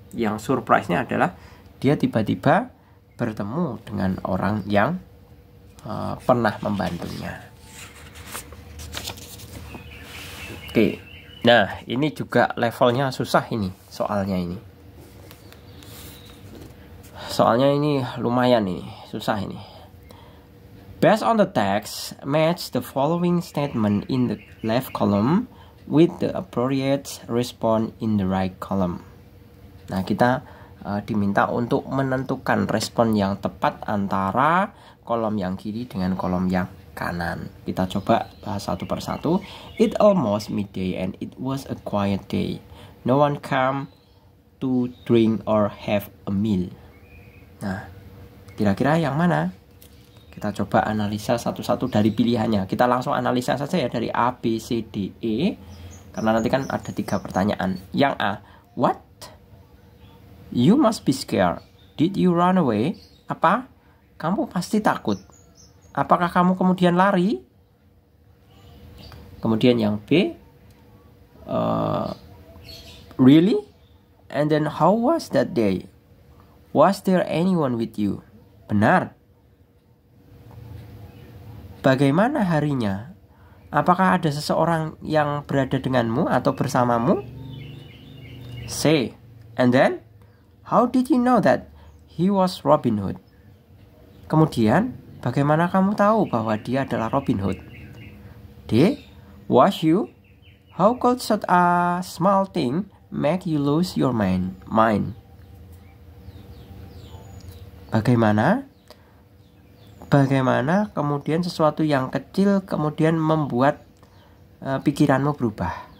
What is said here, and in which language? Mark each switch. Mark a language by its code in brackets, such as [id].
[id] Yang surprise-nya adalah dia tiba-tiba bertemu dengan orang yang pernah membantunya. Oke. Nah, ini juga levelnya susah ini, soalnya ini. Soalnya ini lumayan ini, susah ini. [en] Based on the text, match the following statement in the left column with the appropriate response in the right column. [id] Nah, kita diminta untuk menentukan respon yang tepat antara kolom yang kiri dengan kolom yang kanan. Kita coba bahas satu persatu. [en] It almost midday and it was a quiet day. No one came to drink or have a meal. [id] Nah, kira-kira yang mana? Kita coba analisa satu-satu dari pilihannya. Kita langsung analisa saja ya dari A, B, C, D, E. Karena nanti kan ada 3 pertanyaan. Yang A, [en] what? You must be scared. Did you run away? [id] Apa? Kamu pasti takut. Apakah kamu kemudian lari? Kemudian yang B, [en] really? And then how was that day? Was there anyone with you? [id] Benar. Bagaimana harinya? Apakah ada seseorang yang berada denganmu atau bersamamu? C. [en] And then, how did you know that he was Robin Hood? [id] Kemudian, bagaimana kamu tahu bahwa dia adalah Robin Hood? [en] D. Was you? How could such a small thing make you lose your mind? [id] Bagaimana kemudian sesuatu yang kecil kemudian membuat pikiranmu berubah.